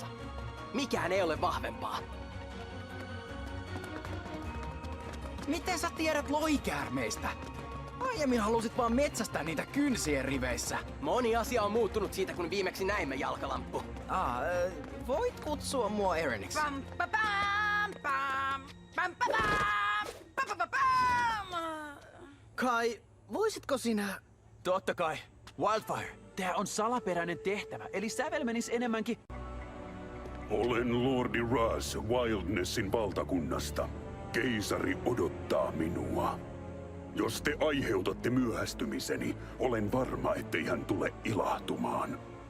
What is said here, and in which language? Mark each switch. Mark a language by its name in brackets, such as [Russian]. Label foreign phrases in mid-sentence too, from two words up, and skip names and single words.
[Finnish] Mikään ei ole vahvempaa. Miten sä tiedät loikäärmeistä? Aiemmin halusit vaan metsästää niitä kynsien riveissä. Moni asia on muuttunut siitä, kun viimeksi näimme jalkalamppu. Voit kutsua mua Ereniksi. Pam, pa, pam, pam, pam, pa, pam, pa, pa, pa, pam. Kai, voisitko sinä... Totta kai. Wildfire, tää on salaperäinen tehtävä, eli sävel menis enemmänkin... Olen Lordi Raz Wildnessin valtakunnasta. Keisari odottaa minua. Jos te aiheutatte myöhästymiseni, olen varma, ettei hän tule ilahtumaan.